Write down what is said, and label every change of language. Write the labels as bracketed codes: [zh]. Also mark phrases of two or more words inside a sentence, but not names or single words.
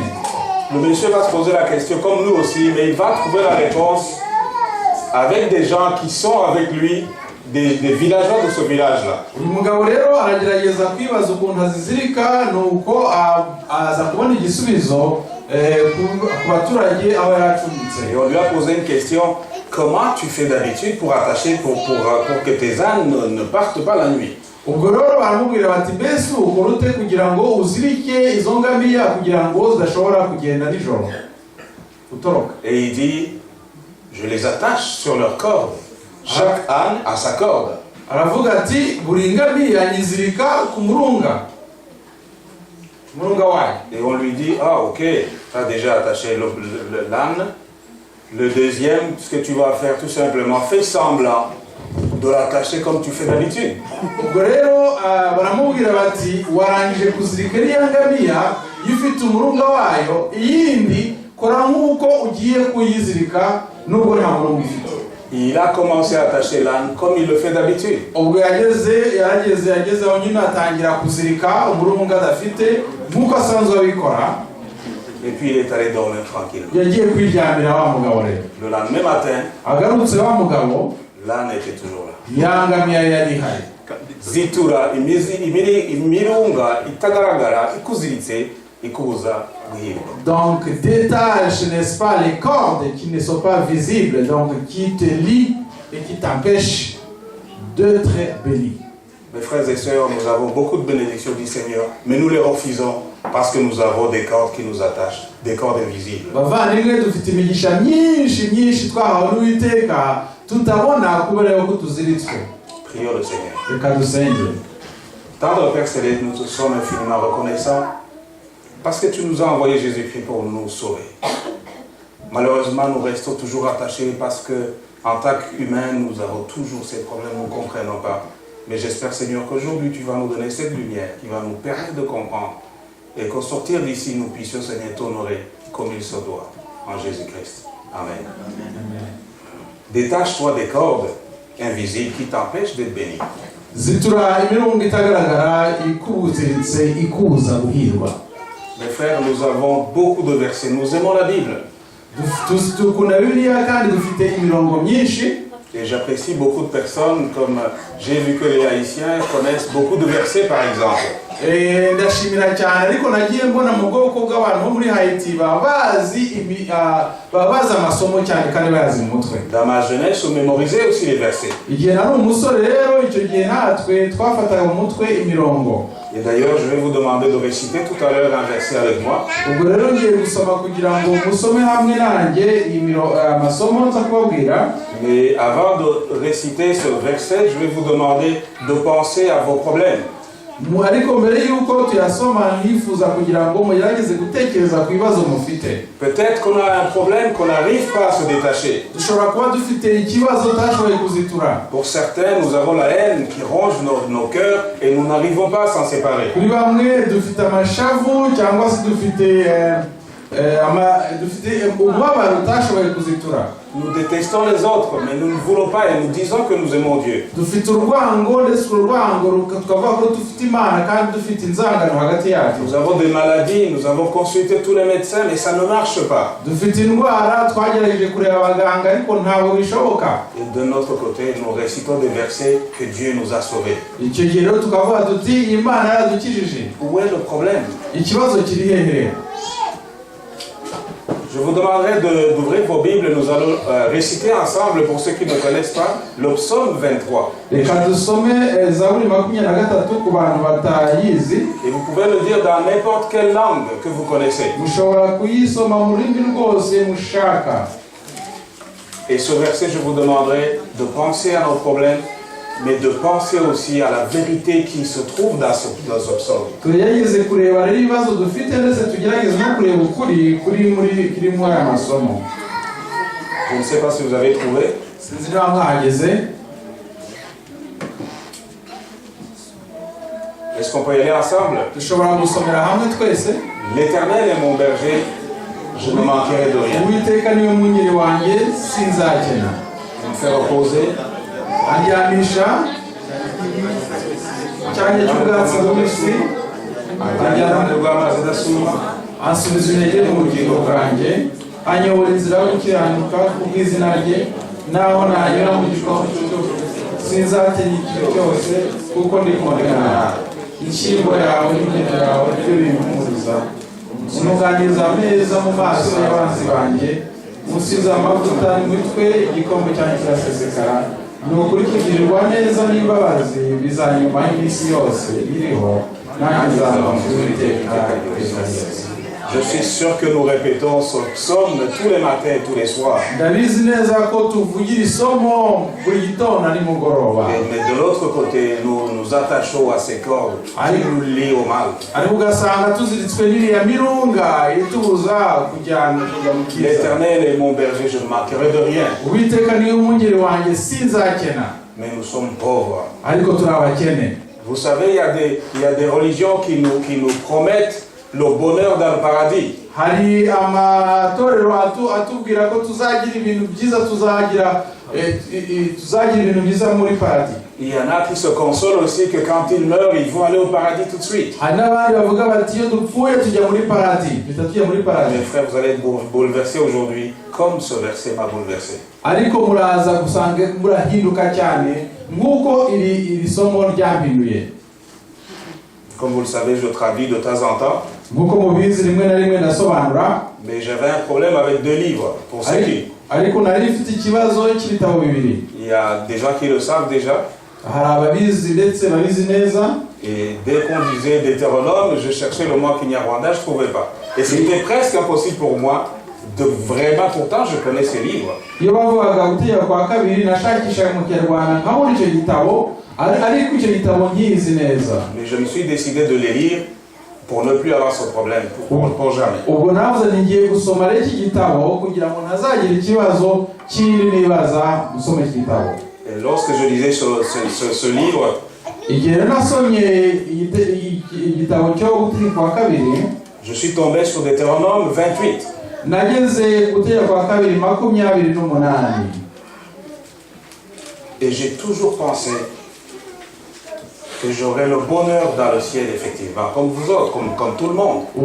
[fr] Le monsieur va se poser la question comme nous aussi, mais il va trouver la réponse avec des gens qui sont avec lui, des villageois de ce village-là. [rw] uyu mugabo rero aragerageza kwibaza ukuntu azizirika nuko aza kubona igisubizo ku baturage aho yacumbitse. [fr] Et on lui a posé une question, comment tu fais d'habitude pour attacher, pour que tes ânes ne partent pas la nuit? [rw] ubwo rero baramubwira bati mbese ukora ute kugira ngo uzirike izo ngamiya kugira ngo zidashobora kugenda nijoro utoroka? [fr] Et il dit, je les attache sur leur corde. Chaque âne a sa corde. [rw] aravuga ati buri ngamiya nyizirika ku murunga wayo. [fr] Et on lui dit, ah ok, tu as déjà attaché l'âne. Le deuxième, ce que tu vas faire tout simplement, fais semblant de l'attacher comme tu fais d'habitude. [rw] ubwo rero baramubwira bati warangije kuzirika iriya ngamiya iyo ufite umurunga wayo, iyindi kora nk'uko ugiye kuyizirika nubwo nta murunga ifite. [fr] Il a commencé à attacher l'âne comme il le fait d'habitude. [rw] ubwo yagezeho nyine atangira kuzirika umurunga adafite nk'uko asanzwe abikora. [fr] Et puis il est allé dormir tranquille. [rw] yagiye kwiryamira wa mugabo rero. [fr] Le lendemain matin, [rw] agarutse wa mugabo [fr] l'âne était toujours là. [rw] ya ngamiya yari ihari. Zitura imirunga itagaragara ikuziritse ikubuza guhirwa. [fr] Donc détache, n'est-ce pas, les cordes qui ne sont pas visibles, donc qui te lient et qui t'empêchent d'être béni. Mes frères et sœurs, nous avons beaucoup de bénédictions du Seigneur, mais nous les refusons parce que nous avons des cordes qui nous attachent, des cordes invisibles. [rw] bavandimwe dufite imigisha myinshi twahawe n'Uwiteka tutabona kubera yuko tuziritswe. [fr] Prions le Seigneur. [rw] Reka dusenge. [fr] Tendre Père Céleste, nous te sommes infiniment reconnaissants parce que tu nous as envoyé Jésus-Christ pour nous sauver. Malheureusement, nous restons toujours attachés parce que, en tant qu'humains, nous avons toujours ces problèmes, nous ne comprenons pas. Mais j'espère, Seigneur, qu'aujourd'hui, tu vas nous donner cette lumière qui va nous permettre de comprendre et qu'au sortir d'ici, nous puissions, Seigneur, t'honorer comme il se doit. En Jésus-Christ. Amen. Détache-toi des cordes invisibles qui t'empêchent d'être béni. [rw] zitura imirungo itagaragara ikuziritse ikuza guhirwa. [fr] Mes frères, nous avons beaucoup de versets. Nous aimons la Bible. [rw] dukunda Bibiliya kandi dufite imirongo myinshi. [fr] Et j'apprécie beaucoup de personnes, comme j'ai vu que les Haïtiens connaissent beaucoup de versets par exemple. [rw] ndashimira cyane ariko nagiye mbona mu bwoko bw'abantu bo muri Haiti baba bazi amasomo cyane kandi bayazi mu mutwe. [fr] Dans ma jeunesse, on mémorisait aussi les versets. [rw] igihe nari umusore rero icyo gihe natwe twafataga mu mutwe imirongo. [fr] Et d'ailleurs, je vais vous demander de réciter tout à l'heure un verset avec moi. [rw] ubwo rero ngiye gusoma kugira ngo musome hamwe nanjye amasomo nza kubabwira. [fr] Mais avant de réciter ce verset, je vais vous demander de penser à vos problèmes. [rw] ariko mbere yuko tuyasoma nifuza kugira ngo mugerageze gutekereza ku bibazo mufite. [fr] Peut-être qu'on a un problème qu'on n'arrive pas à se détacher. [rw] dushobora kuba dufite ikibazo utashoboye kuzitura. [fr] Pour certains, nous avons la haine qui ronge nos cœurs et nous n'arrivons pas à s'en séparer. [rw] kuri bamwe dufite amashavu cyangwa se dufite umubabaro utashoboye kuzitura. [fr] Nous détestons les autres, mais nous ne voulons pas et nous disons que nous aimons Dieu. [rw] dufite urwango ndetse urwango tukavuga ko dufite Imana kandi dufite inzangano hagati yacu. [fr] Nous avons des maladies, nous avons consulté tous les médecins, mais ça ne marche pas. [rw] dufite indwara twagerageje kureba abaganga ariko ntabwo bishoboka. [fr] Et de notre côté, nous récitons des versets que Dieu nous a sauvés. [rw] icyo gihe rero tukavuga tuti Imana yaradukijije. [fr] Où est le problème? [rw] ikibazo kiri hehe? [fr] Je vous demanderai d'ouvrir vos Bibles. Nous allons réciter ensemble, pour ceux qui ne connaissent pas, le psaume 23. [rw] reka dusome Zaburi 23 ku bantu batayizi. [fr] Et vous pouvez le dire dans n'importe quelle langue que vous connaissez. [rw] mushobora kuyisoma mu rurimi rwose mushaka. [fr] Et ce verset, je vous demanderai de penser à nos problèmes, mais de penser aussi à la vérité qui se trouve dans ce psaume. [rw] tugerageze kureba rero ibibazo dufite ndetse tugerageze no kureba ukuri kuri muri aya masomo. [fr] Je ne sais pas si vous avez trouvé. [rw] sinzi niba mwahageze. [fr] Est-ce qu'on peut y aller ensemble? [rw] Dushobora gusomera hamwe twese. [fr] L'Éternel est mon berger, je ne manquerai de rien. [rw] Uwiteka niwe mwungeri wanjye sinzakena. [fr] Il me fait reposer [rw] Andyamisha cyane cy'ubwatsi bubisi, [fr] dans le [rw] rw'amazi adasuma, ansubiza intege mu bugingo bwanjye, anyobora inzira yo gukiranuka kubw'izina rye, naho nanyura mu gikombe sinzatinya ikintu cyose kuko ndi kumwe nawe. Inshyimbo yawe n'imyenda yawe nibyo bimpumuriza. Unuganiriza ameza mu maso y'abanzi banjye, musize amavuta imitwe, igikombe cyanjye kirasesekara. Ni ukuri kugirirwa neza n'imbabazi bizanyuma y'iminsi yose iriho, nanjye nzaba mu Uwiteka iteka ryose. [fr] je suis sûr que nous répétons ce psaume tous les matins et tous les soirs. [rw] Ndabizi neza ko tuvugira isomo buri gitondo nimugoroba. [fr] Mais de l'autre côté, nous nous attachons à ces cordes qui nous lient au mal. [rw] Ariko ugasanga tuziritswe n'iriya mirunga itubuza kujyana mu kiza. [fr] L'Éternel est mon berger, je ne manquerai de rien. [rw] Uwiteka niwe mwungeri wanjye sinzakena. [fr] Mais nous sommes pauvres. [rw] Ariko turi abakene. [fr] Vous savez, il y a des religions qui nous promettent le bonheur dans le paradis. [rw] Hari amatorero atubwira ko tuzagira ibintu byiza, tuzagira ibintu byiza muri paradis. [fr] Il y en a qui se consolent aussi que quand ils meurent, ils vont aller au paradis tout de suite. [rw] Hari n'abandi bavuga bati iyo dupfuye tujya muri paradis, bitatuye muri paradis. [fr] Mes frères, vous allez être bouleversés aujourd'hui, comme ce verset m'a bouleversé. [rw] Ariko muraza gusanga murahinduka cyane nk'uko iri somo ryampinduye. [fr] Comme vous le savez, je traduis de temps en temps. [rw] Nk'uko mubizi rimwe na rimwe ndasobanura. [fr] Mais j'avais un problème avec 2 livres, pour ceux qui... [rw] Ariko nari mfite ikibazo cy'ibitabo bibiri. [fr] Il y a des gens qui le savent déjà. [rw] Hari ababizi ndetse babizi neza. [fr] Et dès qu'on disait Deutéronome, je cherchais le mot Kinyarwanda, je ne trouvais pas. Et c'était presque impossible pour moi de vraiment, pourtant je connais ces livres. [rw] Iyo bavugaga gutegeka kwa kabiri nashakishaga mu Kinyarwanda nkabona icyo gitabo, ariko icyo gitabo nkizi neza. [fr] Mais je me suis décidé de les lire pour ne plus avoir ce problème, pour jamais. [rw] Ubwo navuze ngiye gusoma iki gitabo kugira ngo ntazagira ikibazo kindi nibaza gusoma iki gitabo. [fr] Et lorsque je lisais ce livre, je suis tombé sur Deutéronome 28. Et j'ai toujours pensé que j'aurais le bonheur dans le ciel, effectivement, comme vous autres, comme tout le monde.